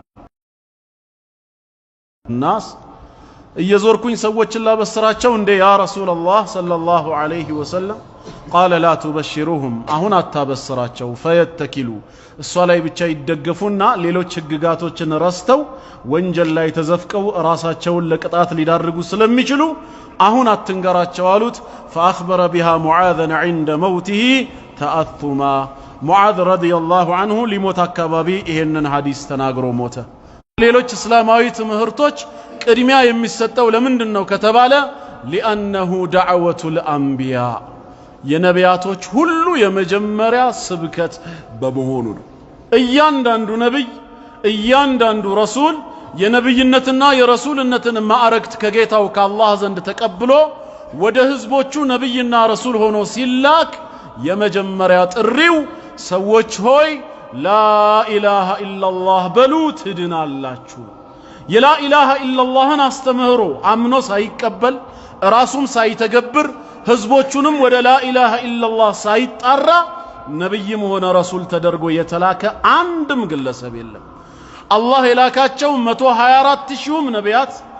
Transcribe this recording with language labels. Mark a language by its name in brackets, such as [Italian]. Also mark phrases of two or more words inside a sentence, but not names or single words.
[Amharic] ናስ እየዞርኩኝ ሰዎችን ላበስራቸው እንዴ [Arabic] يا رسول الله صلى الله عليه وسلم قال لا تبشرهم [Amharic] አሁን አታበስራቸው ፈየተኪሉ እሷ ላይ ብቻ ይደገፉና ሌሎች ህግጋቶችን ረስተው ወንጀል ላይ ተዘፍቀው ራሳቸውን ለቅጣት ሊዳርጉ ስለሚችሉ አሁን አትንገራቸው አሉት። [Arabic] فأخبر بها معاذا عند موته تأثما [Amharic] ሙዓዝ [Arabic] رضي الله عنه [Amharic] ሊሞት አካባቢ ይሄንን ሐዲስ ተናግሮ ሞተ። ሌሎች እስላማዊ ትምህርቶች ቅድሚያ የሚሰጠው ለምንድነው ከተባለ [Arabic] لأنه دعوة الأنبياء [Amharic] የነቢያቶች ሁሉ የመጀመሪያ ስብከት በመሆኑ ነው። እያንዳንዱ ነብይ እያንዳንዱ ረሱል የነብይነትና የረሱልነትን ማዕረግት ከጌታው ከአላህ ዘንድ ተቀብሎ ወደ ህዝቦቹ ነብይና ረሱል ሆኖ ሲላክ የመጀመሪያ ጥሪው ሰዎች ሆይ [Arabic] لا إله إلا الله [Amharic] በሉ ትድናላችሁ። [Arabic] لا إله إلا الله [Amharic] አስተምህሮ አምኖ ሳይቀበል ራሱም ሳይተገብር ህዝቦቹንም ወደ [Arabic] لا إله إلا الله [Amharic] ሳይጣራ ነብይም ሆነ ረሱል ተደርጎ የተላከ አንድም ግለሰብ የለም። አላህ የላካቸው 124000 ነቢያት